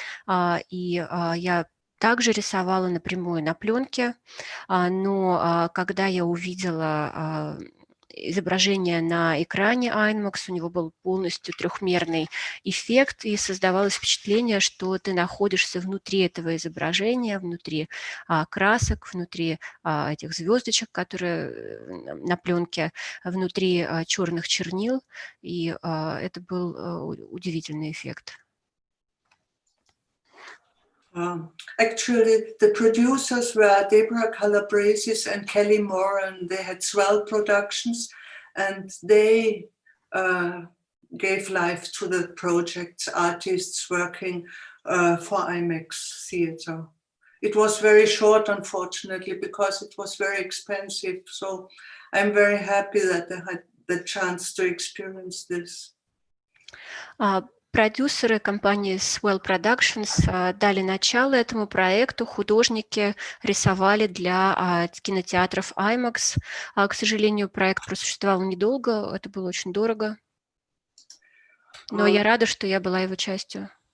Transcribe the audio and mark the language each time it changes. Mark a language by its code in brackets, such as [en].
[ru] и я также рисовала напрямую на пленке, но когда я увидела изображение на экране IMAX, у него был полностью трехмерный эффект, и создавалось впечатление, что ты находишься внутри этого изображения, внутри красок, внутри этих звездочек, которые на пленке, внутри черных чернил, и это был удивительный эффект. [en] Actually, the producers were Deborah Calabrese and Kelly Moore, and they had Swell Productions, and they gave life to the projects, artists working for IMAX theater. It was very short, unfortunately, because it was very expensive. So I'm very happy that I had the chance to experience this. [ru] Продюсеры компании Swell Productions дали начало этому проекту, художники рисовали для кинотеатров IMAX. К сожалению, проект просуществовал недолго, это было очень дорого, но я рада, что я была его частью.